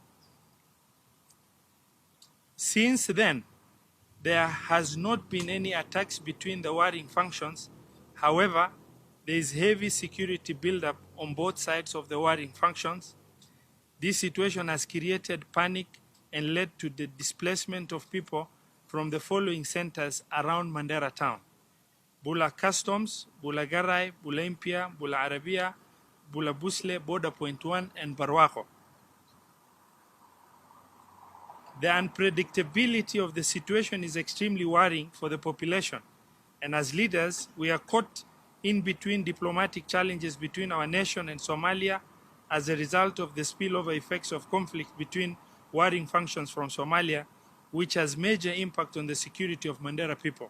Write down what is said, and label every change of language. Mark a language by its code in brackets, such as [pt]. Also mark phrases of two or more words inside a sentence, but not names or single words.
[en] Since then, there has not been any attacks between the warring factions. However, there is heavy security buildup on both sides of the warring factions. This situation has created panic and led to the displacement of people from the following centers around Mandera town: Bula Customs, Bula Garai, Bula Impia, Bula Arabia, Bula Busle, Border Point 1, and Barwaco. The unpredictability of the situation is extremely worrying for the population, and as leaders, we are caught in between diplomatic challenges between our nation and Somalia as a result of the spillover effects of conflict between warring factions from Somalia, which has major impact on the security of Mandera people.